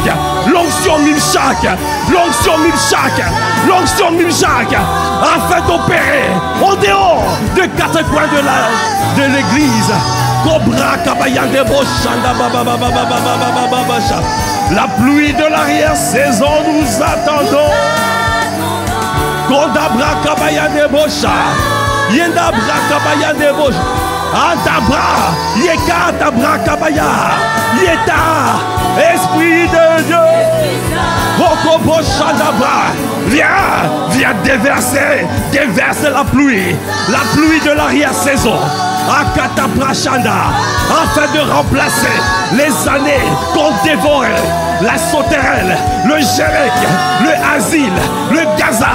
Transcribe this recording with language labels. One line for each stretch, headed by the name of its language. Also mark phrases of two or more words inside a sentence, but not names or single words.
French: L'onction Mimchak. L'onction Mimchak. L'onction Mimchak. Afin d'opérer en dehors des quatre coins de l'église. Cobra Kabayande Boshanda Baba Baba Baba Baba Baba. La pluie de l'arrière-saison, nous attendons. Kodabra Kabayande Bosha. Yenda Brakabaya de Bosha. Adabra. Yeka Dabra Kabaya. Yeta. Esprit de Dieu. Viens déverser la pluie de l'arrière-saison, afin de remplacer les années qu'ont dévoré la sauterelle, le Jérek, le Asile, le Gazam.